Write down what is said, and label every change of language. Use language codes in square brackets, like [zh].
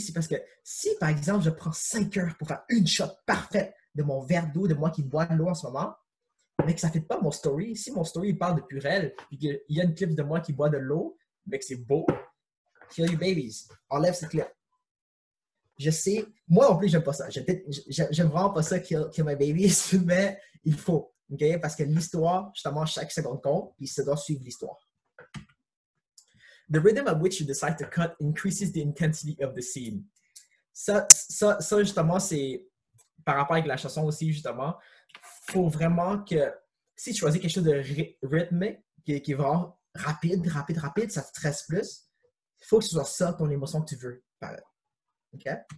[fr] C'est parce que si, par exemple, je prends 5 heures pour faire une shot parfaite de mon verre d'eau, de moi qui bois de l'eau en ce moment, mais que ça ne fait pas mon story, si mon story parle de Purel, puis qu'il y a une clip de moi qui boit de l'eau, mais que c'est beau, [en] kill your babies. [fr] Enlève ce clip. Je sais, moi non plus, j'aime pas ça. J'aime vraiment pas ça, [en] kill my babies, [fr] mais il faut. Okay? Parce que l'histoire, justement, chaque seconde compte, puis ça doit suivre l'histoire. [en] The rhythm at which you decide to cut increases the intensity of the scene. [fr] Ça justement, c'est par rapport avec la chanson aussi, justement. Il faut vraiment que, si tu choisis quelque chose de rythmé, qui est vraiment rapide, ça te stresse plus, il faut que ce soit ça, ton émotion que tu veux. OK?